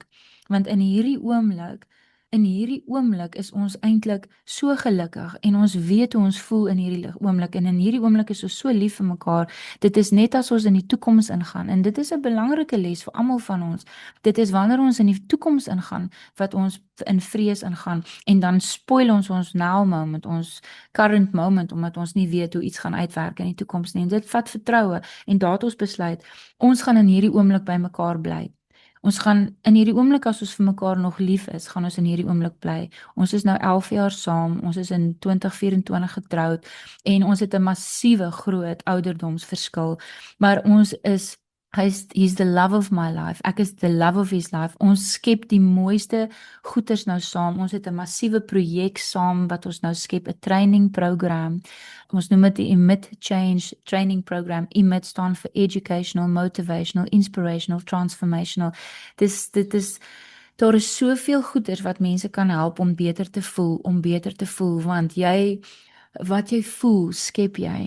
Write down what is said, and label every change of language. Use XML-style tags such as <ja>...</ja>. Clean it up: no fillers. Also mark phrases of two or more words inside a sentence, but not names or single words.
<af>Want in hierdie oomblik is ons eintlik so gelukkig en ons weet hoe ons voel in hierdie oomblik en in hierdie oomblik is ons so lief vir mekaar. Dit is net as ons in die toekoms ingaan en dit is 'n belangrike les vir almal van ons. Dit is wanneer ons in die toekoms ingaan wat ons in vrees ingaan en dan spoil ons</af> <en>now moment,</en> <af>ons</af> <en>current moment</en> <af>omdat ons nie weet hoe iets gaan uitwerk in die toekoms nie. En dit vat vertroue en daar het ons besluit ons gaan in hierdie oomblik by mekaar bly. Ons gaan in hierdie oomblik as ons vir mekaar nog lief is, gaan ons in hierdie oomblik bly. Ons is nou 11 jaar saam, ons is in 2024 getroud en ons het 'n massiewe groot ouderdomsverskil, maar</af> <en>he's the love of my life. Ek is the love of his life.</en> <af>Ons skep die mooiste goeders nou saam. Ons het 'n massiewe projek saam wat ons nou skep, 'n</af> <en>training program.</en> <af>Ons noem dit die Emit Change Training Program. Emit staan vir</af> <en>Educational, Motivational, Inspirational, Transformational.</en> <af>Daar is soveel goeders wat mense kan help om beter te voel, want wat jy voel, skep jy.</af>